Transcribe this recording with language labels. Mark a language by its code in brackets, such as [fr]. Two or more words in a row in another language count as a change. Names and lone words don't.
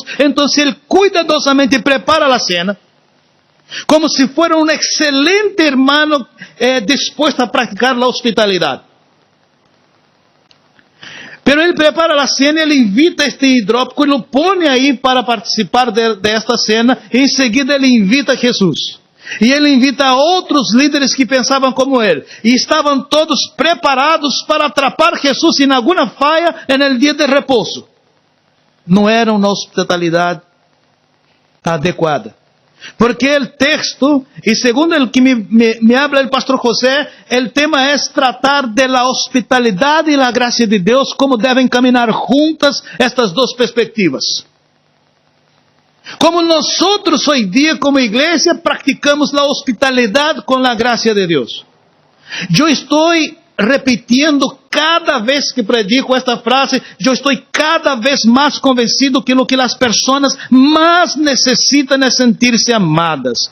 [es] Entonces, él cuidadosamente prepara la cena, como si fuera un excelente hermano dispuesto a practicar la hospitalidad. Pero él prepara la cena, él invita a este hidrópico y lo pone ahí para participar de esta cena. Y enseguida él invita a Jesús. [pt] Y ele invita a outros líderes que pensavam como ele. E estavam todos preparados para atrapar Jesus em alguma falha no dia de repouso. Não era uma hospitalidade adequada. Porque o texto, e segundo o que [es] me habla [pt] o pastor José, o tema é tratar [es] de la [pt] hospitalidade e [es] la gracia [pt] de Deus, como devem caminhar juntas estas duas perspectivas. [es] Como nosotros hoy día como iglesia practicamos la hospitalidad con la gracia de Dios. Yo estoy repitiendo cada vez que predico esta frase, yo estoy cada vez más convencido que lo que las personas más necesitan es sentirse amadas.